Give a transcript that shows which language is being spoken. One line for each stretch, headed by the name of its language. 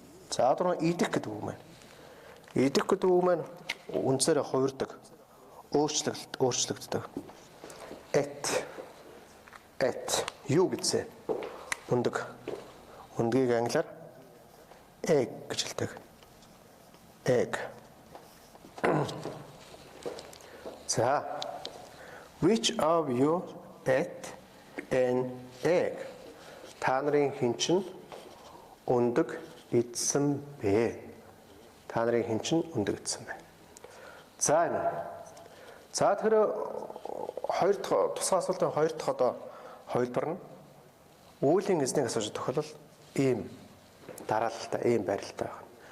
Mongolian: За одоо идэх гэдэг үг маань. Идэх гэдэг үг маань үнсээрээ хувирдаг. Өөрчлөгддөг. At юу гэсэн өндөг. Өндгийг англиар egg гэж хэлдэг.
English: Egg. За which of you ate an egg?
Mongolian: Та нарын хэн чинь өндөг идсэн бэ? Та нарын хэн чинь өндөг идсэн бэ? За энэ. За тэгэхээр хоёр дахь тусгай асуултын хоёр дахь одоо хувилбар нь үүлийн эзнийг асууж тохиолдол ийм дараалалтай, ийм байралтай байна.